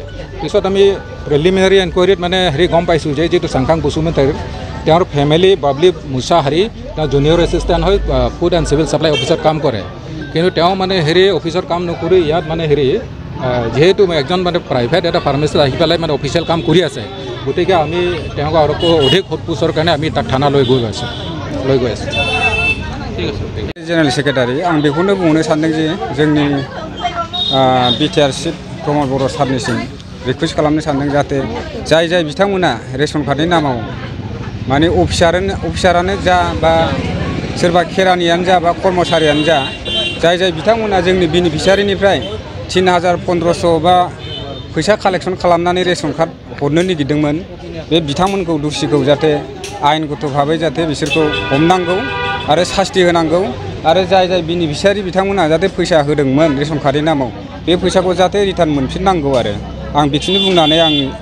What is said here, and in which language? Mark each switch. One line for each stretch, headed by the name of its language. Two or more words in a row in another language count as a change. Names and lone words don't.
Assamese: পিছত আমি
English: preliminary enquiryত
Assamese: মানে হেৰি গম পাইছোঁ যে যিটো সাংখাং বসুমতাৰী তেওঁৰ ফেমিলি বাবলি মুছাহাৰী তেওঁ
English: junior assistant
Assamese: হৈ ফুড এণ্ড চিভিল ছাপ্লাই অফিচত কাম কৰে। কিন্তু তেওঁ মানে হেৰি অফিচত কাম নকৰি ইয়াত মানে হেৰি যেহেতু একজন মানে প্ৰাইভেট এটা ফাৰ্মাচীত আহি পেলাই মানে অফিচিয়েল কাম কৰি আছে, গতিকে আমি তেওঁক আৰু অধিক সোধপোছৰ কাৰণে আমি তাক থানালৈ গৈ গৈ আছোঁ। ঠিক আছে
English: general secretary
Bodo: आं बेखौनो बुंनो सानदों जे जोंनि BTR चिफ प्रमद बर' सारनिसिम रिकुवेस्ट खालामनो सानदों जाहाथे जाय बिथांमोना
English: ration cardनि
Bodo: नामाव माने अफिसारानो जा बा सोरबा खेरानियानो जा बा कर्मचारियानो जा जाय बिथांमोना जोंनि बेनिफिसियारिनिफ्राय 3000, 1500 बा फैसा कालेक्सन खालामनानै
English: ration card
Bodo: हरनो नागिरदोंमोन बे बिथांमोनखौ दुसिखौ जाहाथे आयेनगत भाबै जाहाथे बिसोरखौ हमनांगौ आरो शास्ति होनांगौ आरो जाय बेनिफिसियारि बिथांमोना जाहाथे फैसा होदोंमोन
English: ration cardनि
Bodo: नामाव बे फैसाखौ जाहाथे रिटार्न मोनफिननांगौ आरो आं बेखिनि बुंनानै आं